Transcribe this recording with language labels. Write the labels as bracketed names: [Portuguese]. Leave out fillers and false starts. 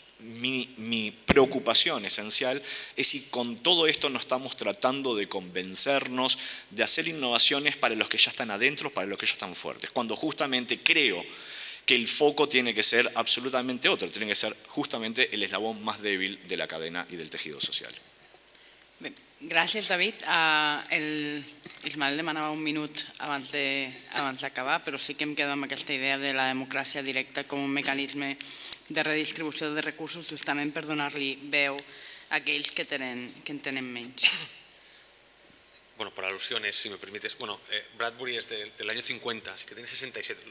[Spanish] Mi preocupación esencial es si con todo esto no estamos tratando de convencernos de hacer innovaciones para los que ya están adentro, para los que ya están fuertes, cuando justamente creo que el foco tiene que ser absolutamente otro, tiene que ser justamente el eslabón más débil de la cadena y del tejido social. [Catalan] Bé, gràcies, David. Ismael demanava un minut abans d'acabar, però sí que em quedo amb aquesta idea de la democràcia directa com un mecanisme de redistribució de recursos justament per donar-li veu a aquells que en tenen menys. [Spanish] Bueno, por alusiones, si me permites. Bueno, Bradbury es del año 50, así que tiene 67.